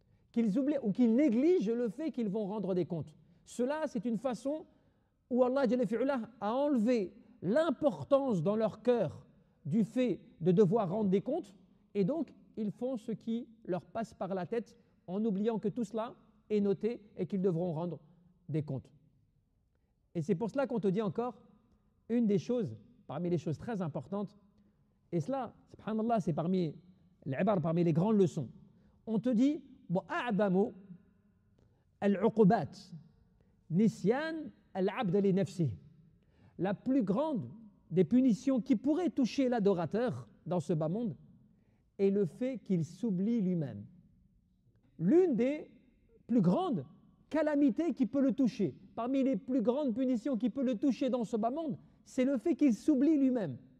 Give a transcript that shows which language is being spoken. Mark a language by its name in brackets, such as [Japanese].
[French] Qu'ils oublient ou qu'ils négligent le fait qu'ils vont rendre des comptes. Cela, c'est une façon où Allah a enlevé l'importance dans leur cœur du fait de devoir rendre des comptes, et donc ils font ce qui leur passe par la tête en oubliant que tout cela est noté et qu'ils devront rendre des comptes. Et c'est pour cela qu'on te dit encore une des choses, parmi les choses très importantes, et cela, subhanallah, c'est parmi les grandes leçons. On te dit [Arabic] وَأَعْظَمُ الْعُقُبَاتِ نِسْيَانَ الْعَبْدَ لِنَفْسِهِ. [French] La plus grande des punitions qui pourrait toucher l'adorateur dans ce bas monde est le fait qu'il s'oublie lui-même. L'une des plus grandes calamités qui peut le toucher, parmi les plus grandes punitions qui peut le toucher dans ce bas monde, c'est le fait qu'il s'oublie lui-même.